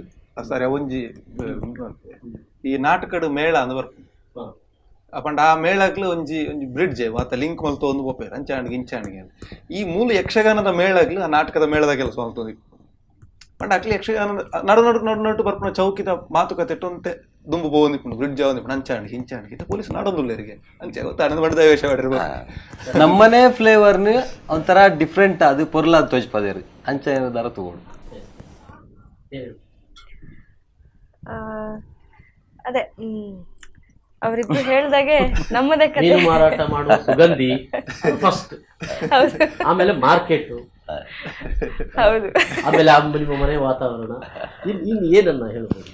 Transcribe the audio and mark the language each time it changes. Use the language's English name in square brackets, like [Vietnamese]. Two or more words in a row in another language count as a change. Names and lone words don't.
[Tulu] ಸರಿ ಒಂಜಿ ಈ ನಾಟಕಡ್ ಮೇಳ ಅಂದ್ ಬರ್ಪುಂಡು ಅಪಂಡ ಆ ಮೇಳಕ್ಲು ಒಂಜಿ ಒಂಜಿ ಬ್ರಿಡ್ಜ್ ಮಾತ ಲಿಂಕ್ ಮಲ್ತು ಒಂದು ಪೋಪೇರು ಅಂಚಾಣಿಗೆ ಇಂಚಾಣಿಗೆ ಈ ಮೂಲ ಯಕ್ಷಗಾನದ ಮೇಳಗ್ಲು ಆ ನಾಟಕದ ಮೇಳದ ಕೆಲಸ ಮಲ್ತೊಂದು ಪಂಡ ಅಕ್ಲಿ ಯಕ್ಷಗಾನದ ನಡು ಬರ್ಪುನ ಚೌಕಿದ ಮಾತುಕತೆ ಟೊಂತೆ ದುಂಬು ಬೋಂದಿಪ್ಪುಂಡು ಬ್ರಿಡ್ಜ್ ಆವಂದಿಪ್ಪುಂಡು ಅಂಚಾಣಿಗೆ ಇಂಚಾಣಿಗೆ ಪೊಲೀಸ್ ನಡೊಂದುಲ್ಲೇರಿಗೆ ಅಂಚೆ ಗೊತ್ತಾಡ ಬಡ್ದ [Kannada] ವೇಷ ಮಾಡಿರ್ಬೋದು ನಮ್ಮನೆ ಫ್ಲೇವರ್ನ ಒಂಥರ ಡಿಫ್ರೆಂಟ್ ಅದು [Tulu] ಪೊರ್ಲಾದ ತೋಜ್ಪದೇರಿ ಅಂಚ [Kannada] ಏನಾದಾರ ತಗೊಂಡು ಅದೇ ಅವರಿಬ್ರು ಹೇಳ್ದಾಗೆ ನಮ್ಮದೇ ಕತೆ ಮೀನು ಮಾರಾಟ ಮಾಡುವ ಸುಗಂಧಿ ಫಸ್ಟ್, ಹೌದು ಆಮೇಲೆ ಮಾರ್ಕೆಟ್, ಹೌದು. ಆಮೇಲೆ ನಿಮ್ಮ ಮನೆ ವಾತಾವರಣ, ಇನ್ನು ಏನನ್ನ ಹೇಳ್ಬೋದು?